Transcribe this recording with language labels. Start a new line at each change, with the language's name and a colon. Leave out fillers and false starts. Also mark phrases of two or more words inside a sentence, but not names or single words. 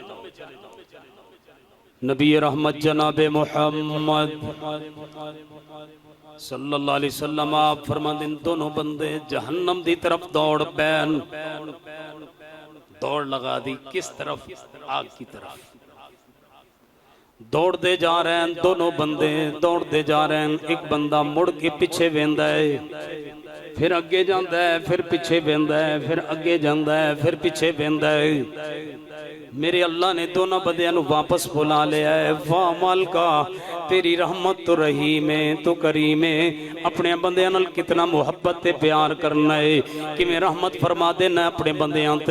Punjabi: نبی رحمت جناب محمد صلی اللہ علیہ وسلم
Urdu: آپ فرماتے ہیں
Punjabi: دونوں بندے جہنم دی طرف دوڑ پین، دوڑ لگا دی.
Urdu: کس طرف؟ آگ کی طرف.
Punjabi: دوڑ دے جا رہے ہیں دونوں بندے، دوڑ دے جا رہے ہیں. ایک بندہ مڑ کے پیچھے ویندا ہے، پھر اگے جاندا ہے، پھر پیچھے ویندا ہے، پھر اگے جاندا ہے، پھر پیچھے ویندا ہے. میرے اللہ نے دونوں بندیاں نو واپس بلا لیا ہے. واہ مالکا تیری رحمت تو رحیم ہے، تو کریم ہے. اپنے بندیاں نال کتنا محبت تے پیار کرنا ہے کہ میں رحمت فرما دینا اپنے بندیاں تے.